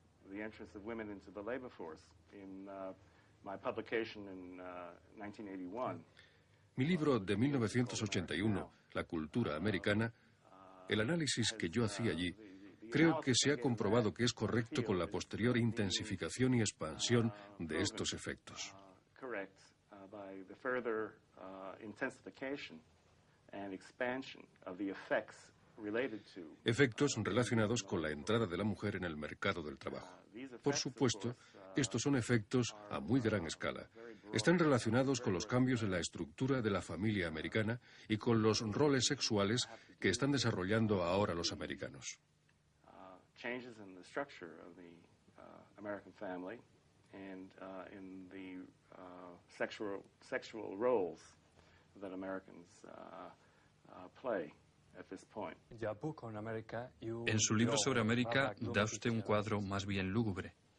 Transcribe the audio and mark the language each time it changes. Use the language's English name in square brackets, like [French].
[English] The entrance of women into the labor force. In my publication in 1981. [Spanish] Mi libro de 1981, La cultura americana, el análisis que yo hacía allí, creo que se ha comprobado que es correcto con la posterior intensificación y expansión de estos efectos. [English] Correct by the further intensification and expansion of the effects. [Spanish] Efectos relacionados con la entrada de la mujer en el mercado del trabajo. Por supuesto, estos son efectos a muy gran escala. Están relacionados con los cambios en la estructura de la familia americana y con los roles sexuales que están desarrollando ahora los americanos. [English] Changes in the structure of the American family and in the sexual roles that Americans play. [Spanish] En su libro sobre América da usted un cuadro más bien lúgubre.